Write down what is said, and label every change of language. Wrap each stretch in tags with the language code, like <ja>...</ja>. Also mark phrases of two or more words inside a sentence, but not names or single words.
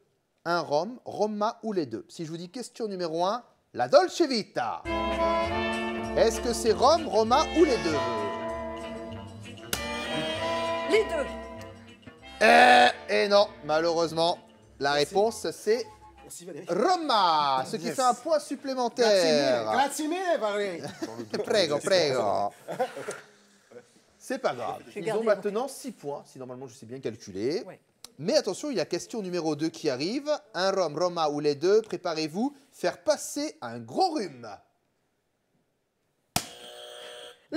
<fr>Un rhum, Roma ou les deux. Si je vous dis question numéro 1, la Dolce Vita. Est-ce que c'est rhum, Roma ou les deux? Les deux. Et non, malheureusement, la réponse c'est Merci Valérie. Roma, ce qui fait un point supplémentaire.</fr> <it>Grazie mille, Valérie. Prego, prego.</it> <fr>C'est pas grave. J'ai Ils gardé ont maintenant 6 points, si normalement je sais bien calculer. Ouais. Mais attention, il y a question numéro 2 qui arrive. Un rhum, Roma ou les deux, préparez-vous, faire passer un gros rhume. Les</fr>